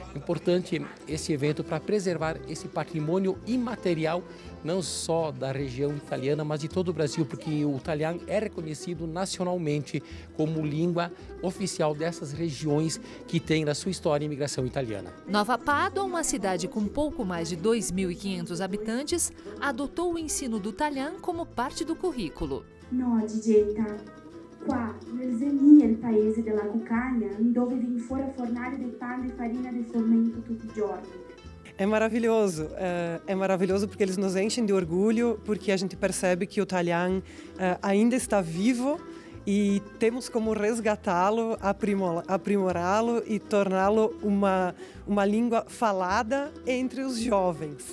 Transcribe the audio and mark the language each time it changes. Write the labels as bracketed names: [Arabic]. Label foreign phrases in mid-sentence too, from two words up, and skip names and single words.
[Portuguese] Importante esse evento para preservar esse patrimônio imaterial, não só da região italiana, mas de todo o Brasil, porque o Talhã é reconhecido nacionalmente como língua oficial dessas regiões que tem na sua história a imigração italiana. Nova Pádua, uma cidade com pouco mais de 2.500 habitantes, adotou o ensino do Talhã como parte do currículo. [Venetian] No, Gigetta, qua nel Zeni, il paese della cucagna, dove vim fora fornare del pane e farina de frumento tutti i giorni. [Portuguese] É maravilhoso porque eles nos enchem de orgulho, porque a gente percebe que o Talhã ainda está vivo e temos como resgatá-lo, aprimorá-lo e torná-lo uma língua falada entre os jovens.